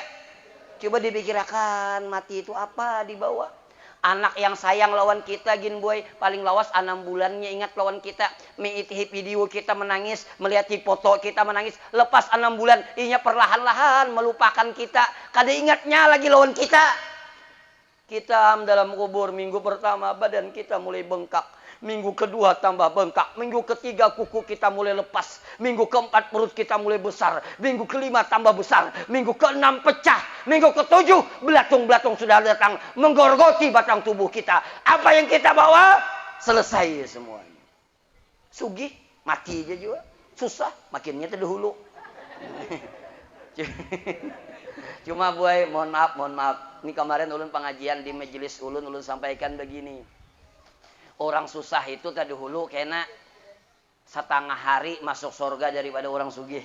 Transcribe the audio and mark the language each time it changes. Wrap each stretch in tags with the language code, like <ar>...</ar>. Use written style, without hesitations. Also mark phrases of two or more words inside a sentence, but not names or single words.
<id>Coba dipikirkan mati itu apa dibawa?</id> <bjn>Anak yang sayang lawan kita gin boy, paling lawas 6 bulannya ingat lawan kita, mengikuti video kita menangis, melihat foto kita menangis, lepas 6 bulan inya perlahan-lahan melupakan kita, kada ingatnya lagi lawan kita.</bjn> <id>Kita dalam kubur, minggu pertama badan kita mulai bengkak, minggu kedua tambah bengkak, minggu ketiga kuku kita mulai lepas, minggu keempat perut kita mulai besar, minggu kelima tambah besar, minggu keenam pecah, minggu ketujuh belatung-belatung sudah datang menggorgoti batang tubuh kita. Apa yang kita bawa selesai semuanya.</id> <bjn>Sugih mati aja juga, susah makinnya terdahulu.</bjn> <id>Cuma boy, mohon maaf. Ini kemarin ulun pengajian di majelis ulun sampaikan begini. Orang susah itu tadi dahulu kena setengah hari masuk surga daripada orang sugih.</id>